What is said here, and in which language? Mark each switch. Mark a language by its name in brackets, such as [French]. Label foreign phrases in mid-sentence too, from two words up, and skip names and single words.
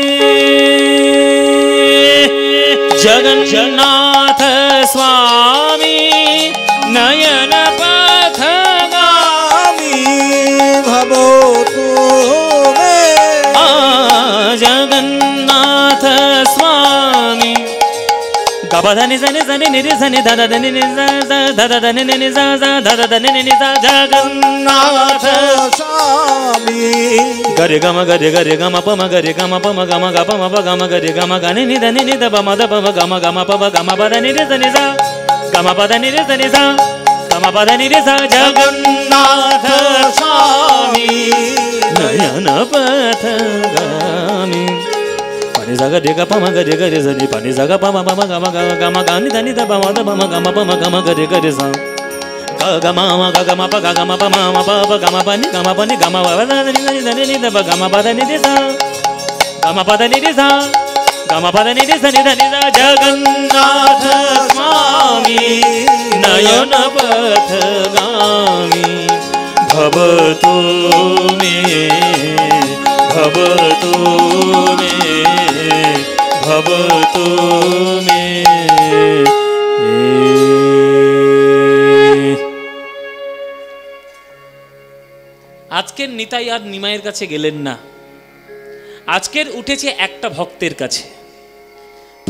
[Sanskrit] जगन्नाथ स्वामी नयन पथगामी भवतु मे। জগন্নাথ স্বামী গবধনি জনি জনি নিরি জনি দাদা ধনি নিজা দাদা ধনি নিজা দাদা ধনি নিজা। জগন্নাথ স্বামী গরে গম পম গরে গম পম গম গ পম প গম গরে গম গনি নি ধনি নি দ পম দ পম গম গম পম গম পদ নি রে জনি যা গম পদ নি রে জনি যা গম পদ নি রে যা। जगन्नाथ स्वामी नयन पथगामी pani zaga dega pama gare gare zani pani zaga pama pama gama gama gani dani da pama da pama gama gare gare za ga gama ma ga gama pa ga gama pama ma pa pa gama pani gama ba dani dani dani da gama pa dani de za gama pa dani de za gama pa dani de zani dani da. जगन्नाथ स्वामी नयन पथगामी भवतु मे भवतु मे भवतु मे। [Bangla] আজকের নিতাই আর নিমাইয়ের কাছে গেলেন না, আজকের উঠেছে একটা ভক্তের কাছে।